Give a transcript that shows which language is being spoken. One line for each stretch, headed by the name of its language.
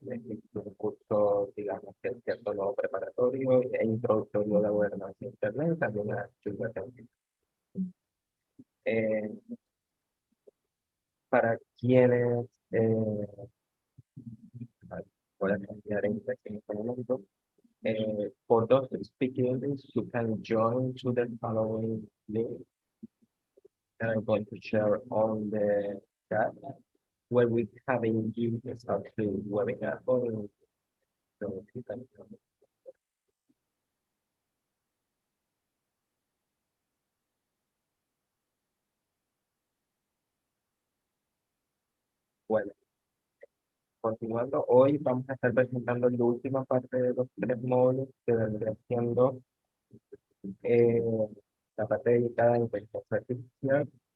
Spanish: Es un curso, digamos, que es cierto no preparatorio e introductorio a la gobernanza de Internet, también a Chula Taller. Eh, para quienes, voy a cambiar en este momento.
English: For those who speak English, you can join to the following link. And I'm going to share on the chat where we have in you actually webinar. So you can,
Spanish: bueno, continuando, hoy vamos a estar presentando la última parte de los tres módulos que vendría siendo eh, la parte dedicada a inteligencia artificial,